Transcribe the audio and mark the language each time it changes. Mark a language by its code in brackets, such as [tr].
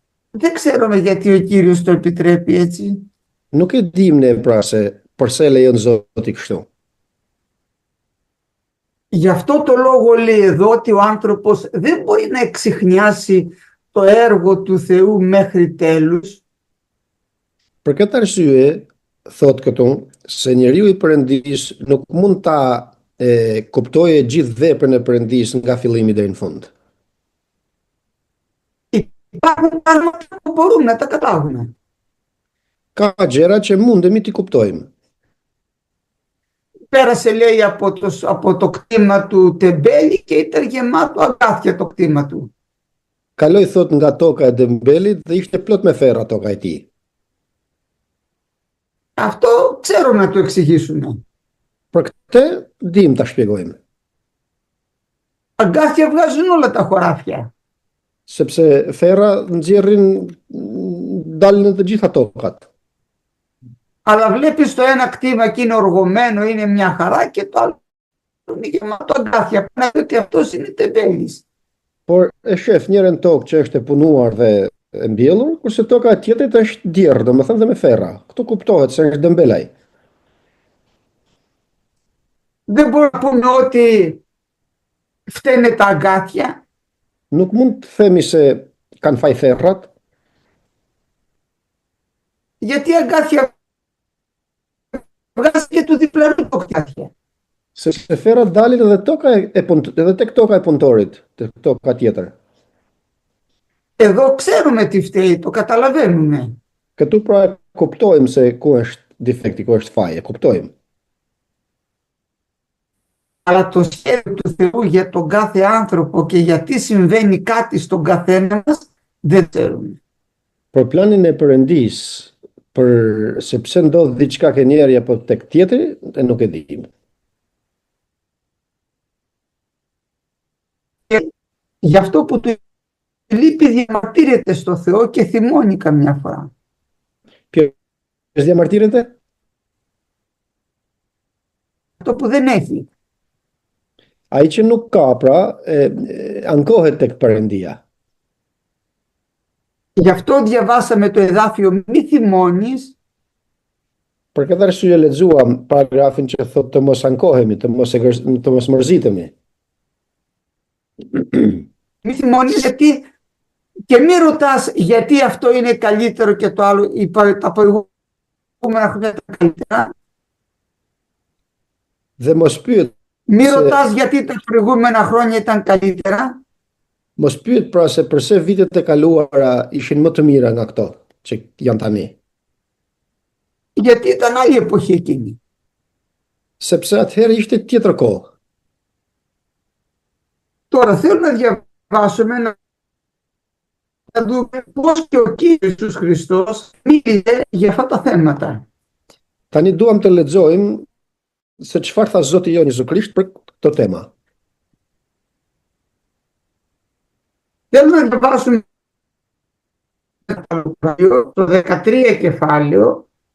[el] Δεν ξέρουμε γιατί ο Κύριος το επιτρέπει έτσι. [sq] Nuk e dim ne pra se përse lejon Zoti kështu. [el] Γι' αυτό το λόγο λέει εδώ ότι ο άνθρωπος δεν μπορεί να εξιχνιάσει το έργο του Θεού μέχρι τέλους. [sq] Për këtë arsye, thot këtu, se njeriu i Perëndis nuk mund ta kuptojë gjithë veprën e Perëndis nga fillimi deri në fund. [el] Υπάρχουν πράγματα που μπορούμε να τα καταλάβουμε. [sq] Ka gjëra që mundemi t'i kuptojmë. [el] Πέρασε λέει από το κτήμα του τεμπέλη και ήταν γεμάτο αγκάθια το κτήμα του. [sq] Kaloi thot nga toka e Dembelit dhe ishte plot me ferra toka e tij. [el] Αυτό ξέρουμε να το εξηγήσουμε. [sq] Për këtë dim ta shpjegojmë. [el] Αγκάθια βγάζουν όλα τα χωράφια. [sq] Sepse ferra nxjerrin dalin në të gjitha tokat. [el] Αλλά βλέπεις το ένα κτήμα και είναι οργωμένο, είναι μια χαρά και το άλλο είναι γεμάτο αγκάθια. Πρέπει ότι αυτός είναι τεμπέλης. [sq] Por e shef njërin tokë që është e punuar dhe e mbjellur, kurse toka e tjetrit është djerë, domethënë dhe me ferra. Kto kuptohet se është dembelaj. [el] Δεν μπορούμε να πούμε ότι φταίνε τα αγκάθια. [sq] Nuk mund të themi se kanë faj ferrat, [el] Γιατί η αγκάθια βγάζει και του διπλανού το κτάθια. [sq] sepse ferrat dalin edhe tek toka e punëtorit, tek toka tjetër. [el] Εδώ ξέρουμε τι φταίει, το καταλαβαίνουμε. [sq] Këtu pra e kuptojmë se ku është defekti, ku është faji, e kuptojmë. [el] Αλλά το σχέδιο του Θεού για τον κάθε άνθρωπο και γιατί συμβαίνει κάτι στον καθένα μας δεν ξέρουμε. [sq] Por planin e Perëndis, për sepse ndodh diçka ke njeri apo tek tjetri, e nuk e dim. [el] Γι' αυτό που του λείπει διαμαρτύρεται στο Θεό και θυμώνει καμιά φορά. Ποιος διαμαρτύρεται? Αυτό που δεν έχει. [sq] Ai që nuk ka, pra, ankohet tek Perëndia. [el] Γι' αυτό διαβάσαμε το εδάφιο «Μη θυμώνεις». [sq] Për këtë arsye lexuam paragrafin që thotë të mos ankohemi, të mos mërzitemi. [el] Μη θυμώνεις γιατί και μη ρωτάς γιατί αυτό είναι καλύτερο και το άλλο, τα προηγούμενα χρόνια ήταν καλύτερα. [sq] Dhe mos pyet, [el] Μη ρωτάς γιατί τα προηγούμενα χρόνια ήταν καλύτερα. [sq] mos pyet pra se përse vitet e kaluara ishin më të mira nga këto që janë tani. [el] Γιατί ήταν άλλη εποχή εκείνη. [sq] Sepse atëherë ishte tjetër kohë. [el] Τώρα θέλω να διαβάσουμε, να δούμε πώς και ο Κύριος Ιησούς Χριστός μίλησε για αυτά τα θέματα. [sq] Tani duam të lexojmë se çfarë tha Zoti jon Jezu Krisht për këtë tema. [el] Θέλω να διαβάσουμε το 13 κεφάλαιο.